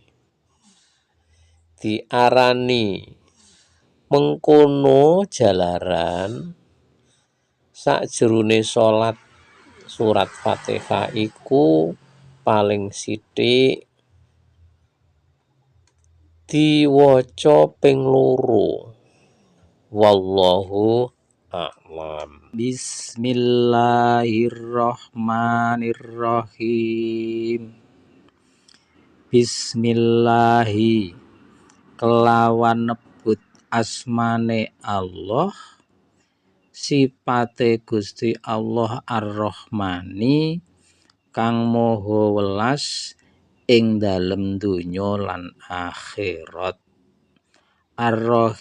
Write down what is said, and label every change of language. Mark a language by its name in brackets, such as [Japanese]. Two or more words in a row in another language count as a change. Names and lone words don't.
[Javanese] Diarani mengkono jalaran sakjroning salat surat Fatihah iku paling sithik diwaca ping 2. [Arabic] والله أعلم. بسم الله الرحمن الرحيم. [Javanese] Bismillahi kelawan nebut asmane Allah, sipate Gusti Allah Ar-Rahmani kang maha welas ing dalem donya lan akhirat.